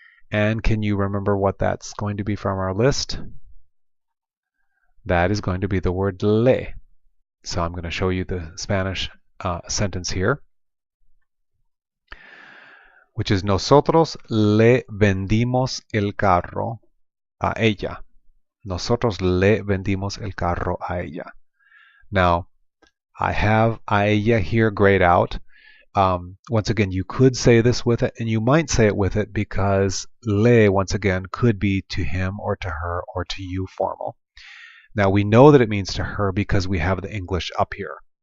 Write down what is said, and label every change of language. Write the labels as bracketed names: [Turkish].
[English] And can you remember what that's going to be from our list? That is going to be the word le. So I'm going to show you the Spanish sentence here, which is [Spanish] nosotros le vendimos el carro a ella. Nosotros le vendimos el carro a ella. [English] Now, I have a ella here grayed out. Once again, you could say this with it, and you might say it with it because le, once again, could be to him or to her or to you formal. Now, we know that it means to her because we have the English up here.